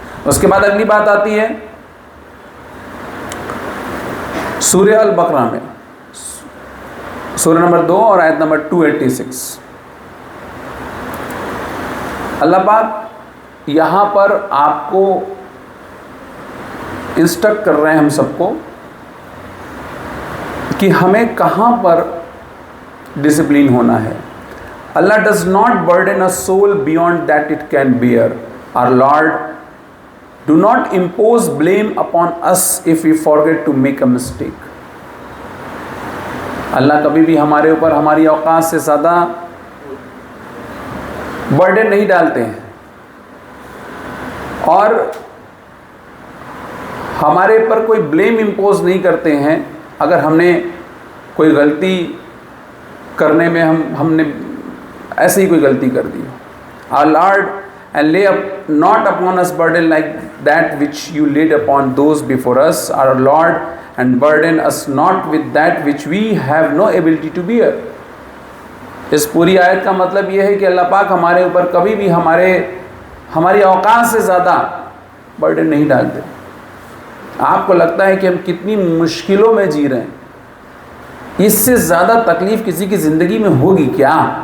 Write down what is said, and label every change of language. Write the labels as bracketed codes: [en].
[hi] उसके बाद अगली बात आती है सूरह अल बकरा में, सूरह नंबर 2 और आयत नंबर 286। अल्लाह पाक यहाँ पर आपको इंस्ट्रक्ट कर रहे हैं हम सबको कि हमें कहाँ पर डिसिप्लिन होना है। [en] Allah does not burden a soul beyond that it can bear. Our Lord do not impose blame upon us if we forget to make a mistake. [hi] अल्लाह कभी भी हमारे ऊपर हमारी औकात से ज़्यादा बर्डन नहीं डालते हैं और हमारे पर कोई ब्लेम इम्पोज नहीं करते हैं अगर हमने कोई गलती करने में हमने ऐसे ही कोई गलती कर दी। [en] Our Lord and lay up not upon us burden like that which you laid upon those before us, our Lord, and burden us not with that which we have no ability to bear. [hi] इस पूरी आयत का मतलब यह है कि अल्लाह पाक हमारे ऊपर कभी भी हमारी औकात से ज़्यादा बर्डन नहीं डालते। आपको लगता है कि हम कितनी मुश्किलों में जी रहे हैं, इससे ज़्यादा तकलीफ़ किसी की ज़िंदगी में होगी क्या?